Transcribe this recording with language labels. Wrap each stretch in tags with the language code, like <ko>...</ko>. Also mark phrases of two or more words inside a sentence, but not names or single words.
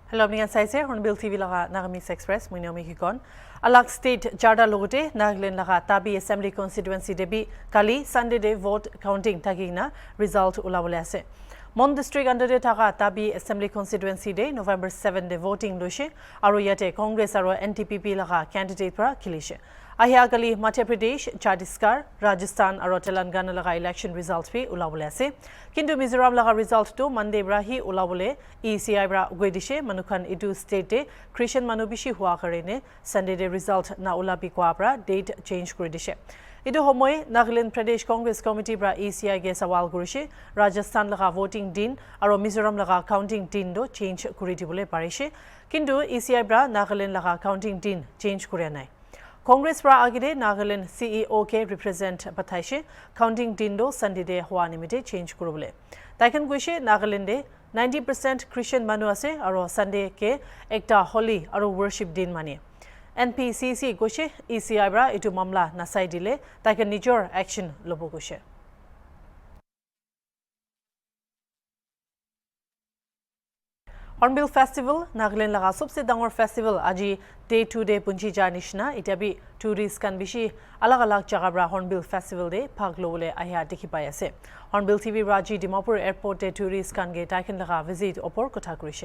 <nag>Hello, I'm Saise, HornbillTV laga NAGAMESE Express, Muinomi Hikon. Alak State Jarda Logote, Nagaland laga Tabi Assembly Constituency debi Kali Sunday day</nag> <en>vote counting</en> <nag>tagina result ulawale. Mon district under the Taga Tabi Assembly Constituency day November 7 de voting loishe aro yate Congress aro NTPP laga candidate pra kilishe. Ahiagali Madhya Pradesh, Chhattisgarh, Rajasthan aro Telangana laga election results pi ulawale ase. Kintu Mizoram laga result to Monday brahi ulawale ECI bra gwedishe manukan idu state de Christian manubishi hua karene Sunday de result na ulabi kwa bra date change kuridishe. Idu homoy Nagaland Pradesh Congress Committee bra ECI ge sawal gurishe Rajasthan laga voting din aro Mizoram laga counting din do change kuriti bole parishe. Kintu ECI bra Nagaland laga counting din change kurianai. Congress pra agide Nagaland CEO ke represent bathaishe counting dindo Sunday de hua nimite change kurubole. Taikan guishe Nagaland de 90% Christian manu ase aro Sunday ke ekta holy aro worship din mane. NPCC guishe ECI bra itu mamla nasai dile taikan nijor action lobo guishe. Hornbill Festival, Nagaland laga sobse dangor फेस्टिवल आजी day to day punchi janishna itabi tourist kan bishi alag jaga bra Hornbill Festival de phag lole ahya dekhi pai ase. Hornbill TV Raji Dimapur Airport de tourist kan ge taiken laga visit opor kotha kurishe.</nag>